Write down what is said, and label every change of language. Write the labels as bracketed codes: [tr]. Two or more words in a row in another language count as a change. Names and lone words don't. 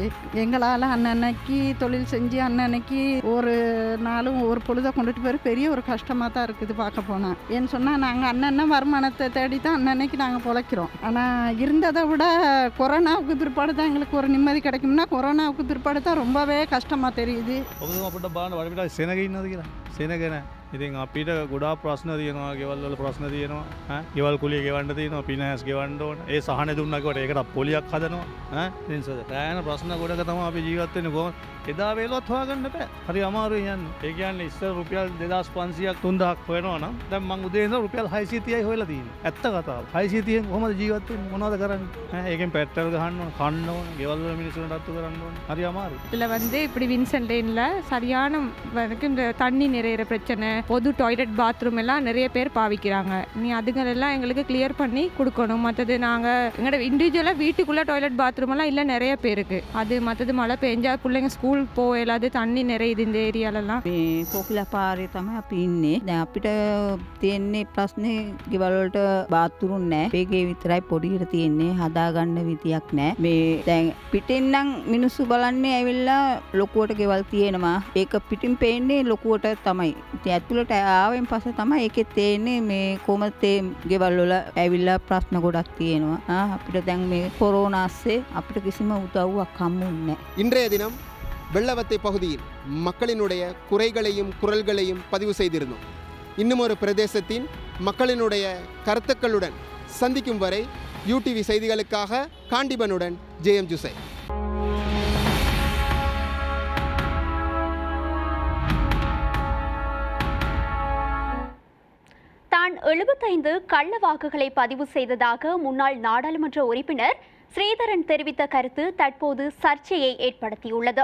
[ta] எங்களால் அன்னன்னைக்கு தொழில் செஞ்சு அன்னன்னைக்கு ஒரு நாளும் ஒரு பொழுதை கொண்டுட்டு போய் பெரிய ஒரு கஷ்டமாக தான் இருக்குது பார்க்க போனால். ஏன்னு சொன்னால் நாங்கள் அன்னன்ன வருமானத்தை தேடி தான் அன்னன்னைக்கு நாங்கள் பொழைக்கிறோம். ஆனால் இருந்ததை விட கொரோனாவுக்கு பிற்பாடு தான் எங்களுக்கு ஒரு நிம்மதி கிடைக்கும்னா கொரோனாவுக்கு பிற்பாடு தான் ரொம்பவே கஷ்டமாக தெரியுது. [si] ඉතින් අපිට ගොඩා ප්‍රශ්න තියෙනවා. ගෙවල් වල ප්‍රශ්න තියෙනවා. ගෙවල් කුලිය ගෙවන්න තියෙනවා. පිනෑස් ගෙවන්න ඕන. ඒ සහන දුන්නා කොට ඒකට පොලියක් හදනවා. ඉතින් සෑහෙන ප්‍රශ්න ගොඩක තමයි අපි ජීවත් වෙන්නේ. කොහොමද එදා වේලවත් හොයාගන්න බෑ. හරි අමාරුයි යන්නේ. ඒ කියන්නේ ඉස්සර රුපියල් 2500ක් 3000ක් හොයනවා නම් දැන් මං උදේ ඉඳලා රුපියල් 630යි හොයලා තියෙන්නේ. ඇත්ත කතාව. 630න් කොහොමද ජීවත් වෙන්නේ? මොනවද කරන්නේ? ඒකෙන් පෙට්‍රල් ගහන්න ඕන, කන්න ඕන, ගෙවල් වල මිනිස්සුන්ට අත්තු කරන්න ඕන. හරි අමාරුයි. [ta] இதுல வந்து இப்படி வின்சென்ட் லேன்ல சரியான இந்த தண்ணி நிறையிற பிரச்சனை, பொது [en] toilet bathroom [ta] எல்லாம் நிறைய பேர் பாவிக்கிறாங்க. நீ அதுங்களெல்லாம் எங்களுக்கு கிளியர் பண்ணி கொடுக்கணும். மற்றது நாங்கள் எங்களோட இண்டிவிஜுவலாக வீட்டுக்குள்ளே [en] toilet bathroom [ta] எல்லாம் இல்லை நிறைய பேருக்கு. அது மற்றது மழை பெஞ்சா பிள்ளைங்க ஸ்கூல் போகலாது, தண்ணி நிறையுது இந்த ஏரியாலலாம். [si] කොකිල පාරේ තමයි අපි ඉන්නේ. දැන් අපිට තියෙන්නේ ප්‍රශ්නේ ගෙවල් වලට බාත්රූම් නැහැ. මේකේ විතරයි පොඩියට තියෙන්නේ. හදාගන්න විදියක් නැහැ. මේ දැන් පිටින් නම් මිනිස්සු බලන්නේ ඇවිල්ලා ලොකුවට ගෙවල් තියෙනවා. ඒක පිටින් පේන්නේ ලොකුවට තමයි. ඉතින් ඇතුළට ආවෙන් පස්සේ තමයි ඒකේ තේන්නේ මේ කොහොමද ගෙවල් වල ඇවිල්ලා ප්‍රශ්න ගොඩක් තියෙනවා. අපිට දැන් මේ කොරෝනා ASCII අපිට කිසිම උදව්වක් හම්බුන්නේ නැහැ. [ta] இன்றைய தினம் வெள்ளவத்தை பகுதியில் மக்களினுடைய குறைகளையும் குரல்களையும் பதிவு செய்திருந்தோம். இன்னும் ஒரு பிரதேசத்தின் மக்களினுடைய கருத்துக்களுடன் சந்திக்கும் வரை யூடிவி செய்திகளுக்காக காண்டிபனுடன் ஜெயம் ஜுசை. தான் 75 கள்ள வாக்குகளை பதிவு செய்ததாக முன்னாள் நாடாளுமன்ற உறுப்பினர் ஸ்ரீதரன் தெரிவித்த கருத்து தற்போது சர்ச்சையை ஏற்படுத்தியுள்ளது.